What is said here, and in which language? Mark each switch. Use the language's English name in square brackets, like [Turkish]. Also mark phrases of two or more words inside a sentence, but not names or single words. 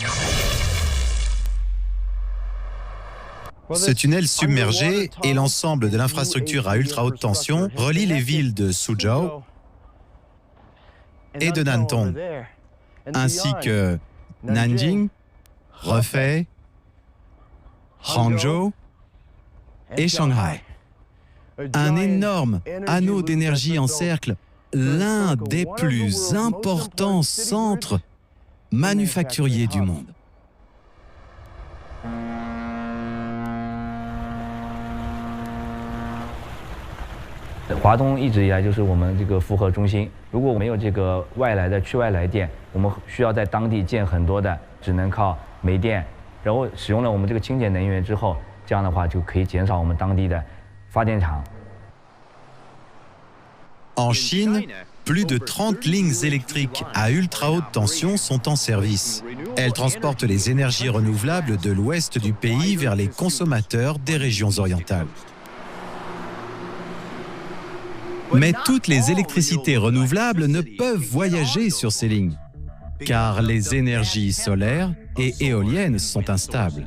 [French] Ce tunnel submergé et l'ensemble de l'infrastructure à ultra haute tension relient les villes de Suzhou et de Nantong, ainsi que Nanjing, Hefei, Hangzhou et Shanghai. Un énorme anneau d'énergie encercle l'un des plus importants centres manufacturiers du monde. [Chinese] 华东一直以来就是我们这个负荷中心。如果没有这个外来的区外来电，我们需要在当地建很多的，只能靠煤电。然后使用了我们这个清洁能源之后，这样的话就可以减少我们当地的发电厂。 [French] En Chine, plus de 30 lignes électriques à ultra haute tension sont en service. Elles transportent les énergies renouvelables de l'ouest du pays vers les consommateurs des régions orientales. Mais toutes les électricités renouvelables ne peuvent voyager sur ces lignes, car les énergies solaires et éoliennes sont instables.